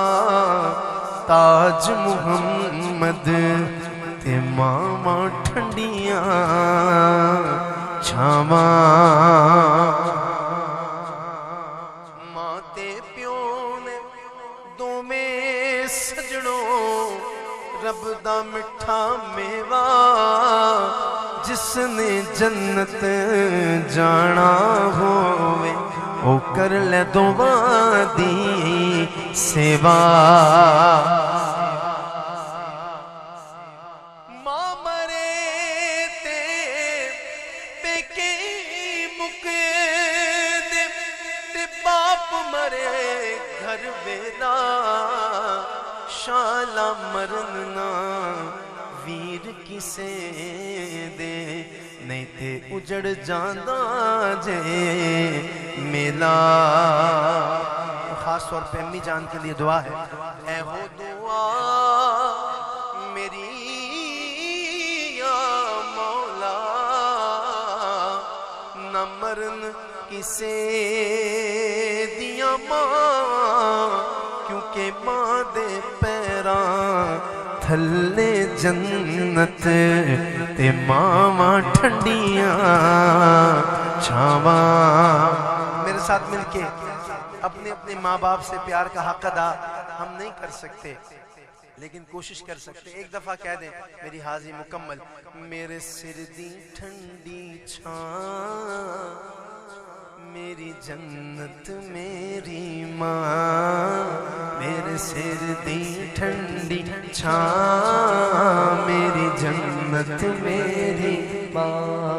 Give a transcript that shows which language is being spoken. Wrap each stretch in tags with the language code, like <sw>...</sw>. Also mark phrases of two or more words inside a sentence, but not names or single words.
<pa>تاج محمد تے ماواں ٹھنڈیاں چھاواں، ماں تے پیو نے دوویں سجنوں رب دا مٹھا میوہ، جس نے جنت جانا ہوئے او کر لے دعا دی سیوا۔ ماں مرے تے پیکے مکے دے، تے باپ مرے گھر ویلا، شالا مرنا ویر کسے دے، نہیں تے اجڑ جاندہ جے میلا۔</pa> <ur>خاص طور پہ امی جان کے لیے دعا ہے،</ur> <pa>اے ہو دعا میری یا مولا، نہ مرن کسے دیا ماں، کیونکہ ماں دے پیراں تھلے جنت تے ماواں ٹھنڈیاں چھاواں۔</pa> <ur>میرے ساتھ مل کے اپنے اپنے ماں باپ سے پیار کا حق ادا ہم نہیں کر سکتے، لیکن کوشش کر سکتے۔ ایک دفعہ کہہ دیں میری حاضری مکمل،</ur> <pa>میرے سر دی ٹھنڈی چھاں، میری جنت میری ماں، میرے سر دی ٹھنڈی چھاں، میری جنت میری ماں۔</pa>